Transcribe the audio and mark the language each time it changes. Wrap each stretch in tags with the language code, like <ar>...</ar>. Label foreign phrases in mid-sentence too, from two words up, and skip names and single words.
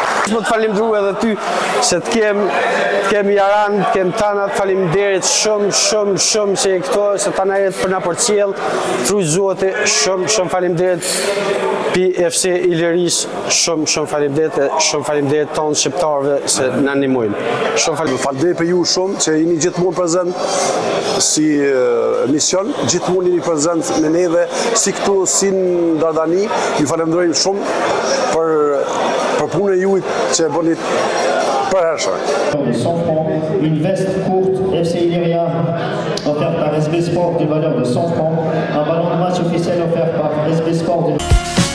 <sq>Më të falimdru edhe ty se të kem Jaran, të kem Tana, të falimderit shumë që e këto, se Tana jetë për na për cjell, truj Zoti, shumë falimderit pi FC Iliris, shumë falimderit e shumë falimderit tonë shqiptarëve se na ndihmojnë. Shumë falimderit për ju shumë që jeni gjithmonë prezent si mision, gjithmonë jeni prezent me neve si këtu, si në Dardani. Ju falemderojmë shumë për punën e juaj që e bënit përhershëm.</sq> <fr>De 100 francs, une veste courte FC Illyria offerte par SB Sport d'une valeur de 100 francs, un ballon de match officiel offert par SB Sport d'une</fr>